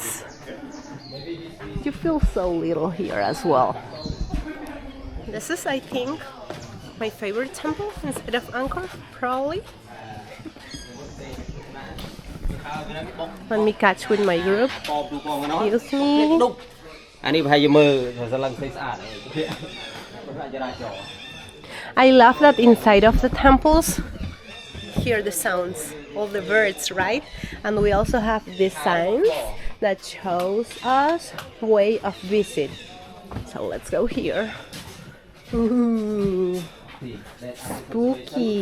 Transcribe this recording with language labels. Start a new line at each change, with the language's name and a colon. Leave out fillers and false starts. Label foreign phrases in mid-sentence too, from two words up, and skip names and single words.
English: You feel so little here as well. This is, I think, my favorite temple instead of Angkor, probably. Let me catch with my group. Excuse me.
Khmer: អានេះប្រហែលជាមើលថាឡើងស្អាត
English: I love that inside of the temples, hear the sounds of the birds, right? And we also have the signs that shows us way of visit. So let's go here. Ooh, spooky.